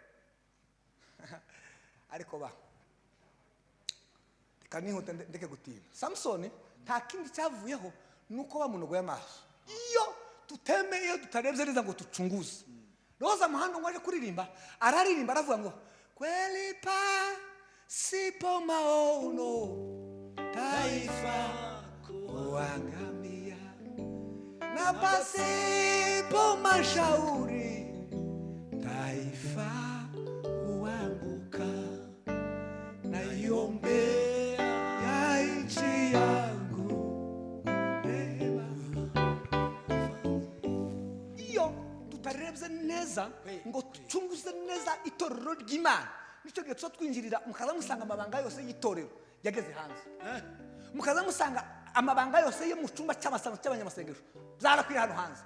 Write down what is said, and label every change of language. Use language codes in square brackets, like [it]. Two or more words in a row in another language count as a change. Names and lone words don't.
[rw] ariko reka nihuta ndeke gutima Samsoni nta kindi cyavuyeho nuko bamunogoye amaso iyo tutemeye tutarebye neza ngo tucunguze roza muhando ngo aje kuririmba araririmba aravuga ngo [sw] kweli pasipo maono taifa kuangamia, na pasipo mashauri taifa huanguka. Naiombea nchi yangu rehema. [rw] Iyo tutarebye neza ngo tucunguze neza itorero ry'Imana, nicyo gihe twinjirira mukaza musanga amabanga yose y'itorero yageze hanze, mukaza musanga amabanga yose yo mu cyumba cy'abanyamasengesho zarakwiye hano hanze.